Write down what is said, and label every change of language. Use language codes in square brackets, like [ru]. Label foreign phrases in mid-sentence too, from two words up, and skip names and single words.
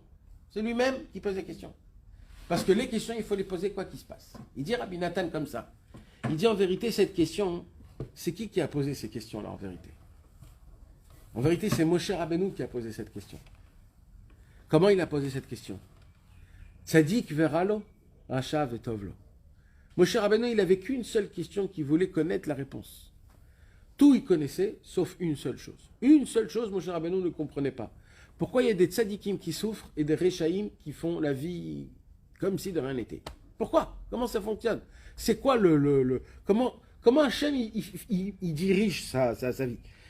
[fr] C'est lui-même qui pose les questions. Parce que les questions, il faut les poser quoi qu'il se passe. Il dit Rabbi Nathan comme ça. Il dit en vérité, cette question, c'est qui a posé ces questions-là en vérité? En vérité, c'est Moshe Rabbeinu qui a posé cette question. Comment il a posé cette question? [he] צדיק ורע לו, רשע וטוב לו. [fr] Moshe Rabbeinu, il avait qu'une seule question qu'il voulait connaître la réponse. Tout il connaissait, sauf une seule chose. Une seule chose, Moshe Rabbeinu ne comprenait pas. Pourquoi il y a des tzadikim qui souffrent et des rechaïm qui font la vie comme si de rien n'était? Pourquoi? Comment ça fonctionne? C'est quoi comment Hachem il dirige sa vie?